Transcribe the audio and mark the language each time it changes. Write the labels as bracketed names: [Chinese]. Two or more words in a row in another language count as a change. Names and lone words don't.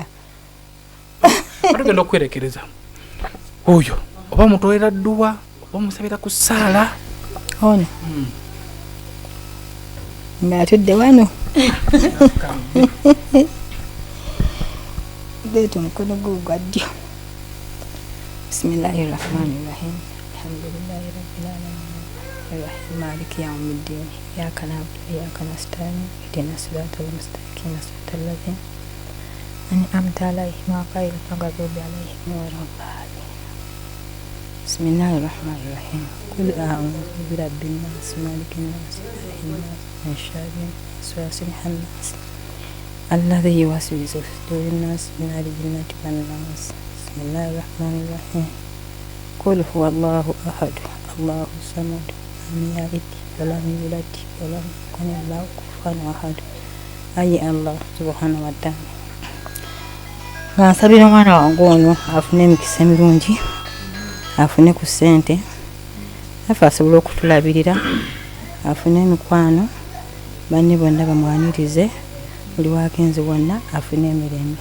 [Ganda] batugenda okwerekereza oyo oba mutolera dduwa oba musabira ku ssaala ono ngatudde wano leeta omukono gwo gwa ddyo. [Arabic] بسم الله الرحمن الرحيم الحمد لله رب العالمين الرحيم مالك يوم الدين إياك نعبد وإياك نستعين اهدنا الصراط المستقيم صراط الذين أنعمت عليهم غير المغضوب عليهم ولا الضالين. بسم الله الرحمن الرحيم. قل أعوذ برب الناس ملك الناس إله الناس من شر الوسواس الخناس الذي يوسوس في صدور الناس من الجنة والناس. بسم الله الرحمن الرحيم قل هو الله أحد الله الصمد لم يلد ولم يولد ولم يكن له كفوا أحد. Ayi الله سبحانه وتعالى. [Ganda] Bansabira omwana wange ono afune emikisa emirungi, afune ku ssente, afe asobole okutulabirira, afune emikwano, banne bonna bamwanirize, buli wagenze wonna afune emirembe.